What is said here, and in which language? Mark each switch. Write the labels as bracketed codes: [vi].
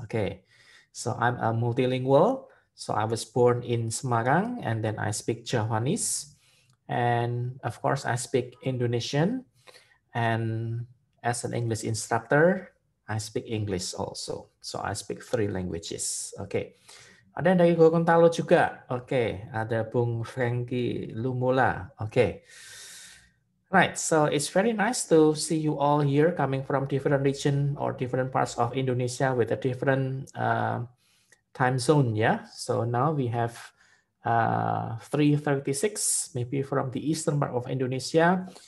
[en] Okay, so I'm a multilingual. So I was born in Semarang, and then I speak Javanese, and of course I speak Indonesian, and as an English instructor, I speak English also. So I speak 3 languages. Okay. [id] Ada yang dari Gorontalo juga. Oke, ada Bung Frankie Lumula. Oke. [en] Right, so it's very nice to see you all here coming from different region or different parts of Indonesia with a different time zone, yeah? So now we have 3:36, maybe from the eastern part of Indonesia.